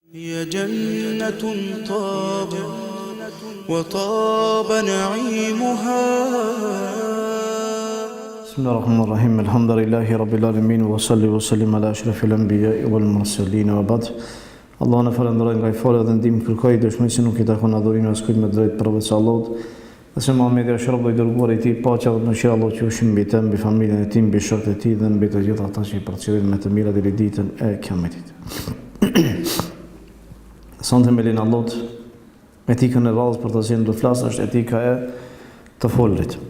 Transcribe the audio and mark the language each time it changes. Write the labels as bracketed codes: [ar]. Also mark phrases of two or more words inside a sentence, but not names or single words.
[ar] هي جنة وطاب نعيمها. بسم الله الرحمن الرحيم. الحمد لله رب العالمين وصلي وسلم على أشرف الأنبياء والمرسلين وبعد. [sq] Allah në falenderoj nga I falë dhe ndihmë kërkoj, dëshmoj se nuk I takon adhurimi askujt me drejt përveç Allahut. Dhe se Muhamedi është rob I dërguar I Tij, paqja dhe mëshira e Allahut qofshin mbi të, mbi familjen e tij, mbi shokët e tij dhe mbi të gjithë ata që I përcjellin me të mira deri ditën e Kiametit. Sonte me lenin Allahut, etikën e radhës për të cilën do të flas është etika e të folurit.